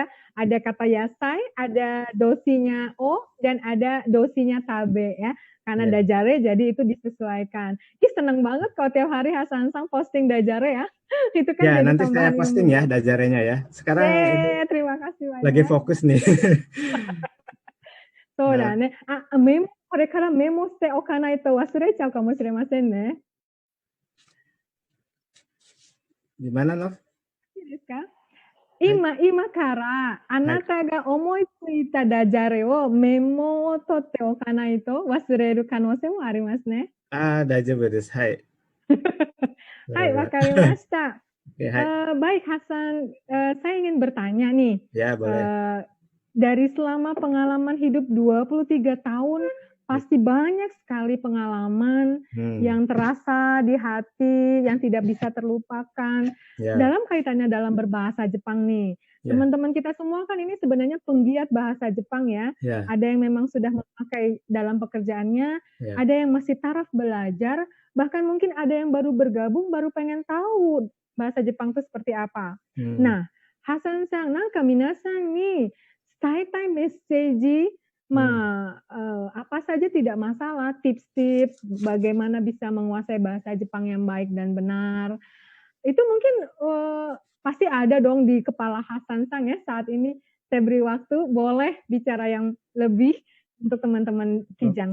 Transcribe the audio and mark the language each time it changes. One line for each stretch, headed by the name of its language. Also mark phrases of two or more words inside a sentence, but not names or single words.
Indonesian: Ada kata yasai, ada dosinya o dan ada dosinya tabe ya. Karena ya. dajare jadi itu disesuaikan. Ih, seneng banget kalau tiap hari Hasan Sang posting dajare ya. Itu kan Ya, jadi nanti saya tambahan posting ya ilmu. dajarenya ya. Sekarang ini Terima kasih lagi banyak. fokus nih.
Japanese: そうだ
Indonesian: Nah,
Japanese: ね。これからメモしておかないと忘れちゃうかもしれませんね。
Indonesian: gimana Nov?
Japanese: いいですか？はい。今からあはい。なたが思いついたダジャレをメモを取っておかないと忘れる可能性もありますね。大丈夫です。はい。はい、わ
Indonesian: Boleh.
Japanese: かりました。
Indonesian: Oke, hai. Baik Hasan, saya ingin bertanya nih, Ya, boleh. dari selama pengalaman hidup 23 tahun, pasti banyak sekali pengalaman yang terasa di hati, yang tidak bisa terlupakan. Ya, Dalam kaitannya dalam berbahasa Jepang nih, ya, teman-teman kita semua kan ini sebenarnya penggiat bahasa Jepang ya. ya, Ada yang memang sudah memakai dalam pekerjaannya, ya. ada yang masih taraf belajar, bahkan mungkin ada yang baru bergabung, baru pengen tahu bahasa Jepang itu seperti apa. Nah, Hasan Sang,
Japanese: nangka minasan
Indonesian: nih, 伝えたい message, apa saja tidak masalah, tips-tips bagaimana bisa menguasai bahasa Jepang yang baik dan benar. Itu mungkin pasti ada dong di kepala Hasan Sang ya saat ini. Saya beri waktu, boleh bicara yang lebih untuk teman-teman Kijang